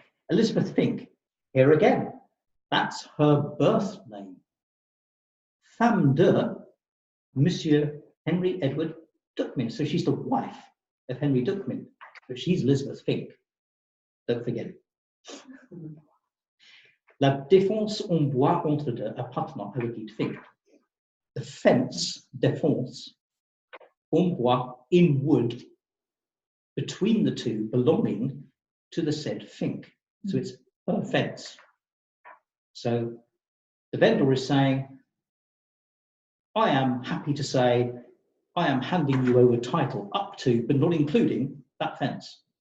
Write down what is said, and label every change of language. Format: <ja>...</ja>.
<en>Elizabeth Fink. Here again, that's her birth name.</en> <fr>Femme de Monsieur</fr> <en>Henry Edward Duckmin, so she's the wife of Henry Duckmin, but she's Elizabeth Fink. Don't forget it.</en> <fr>La défense en bois entre deux appartenant à Edith Fink.</fr> <en>The fence, défense, en bois, in wood, between the two, belonging to the said Fink. So it's her fence. So the vendor is saying, I am happy to say, I am handing you over title up to, but not including, that fence.</en>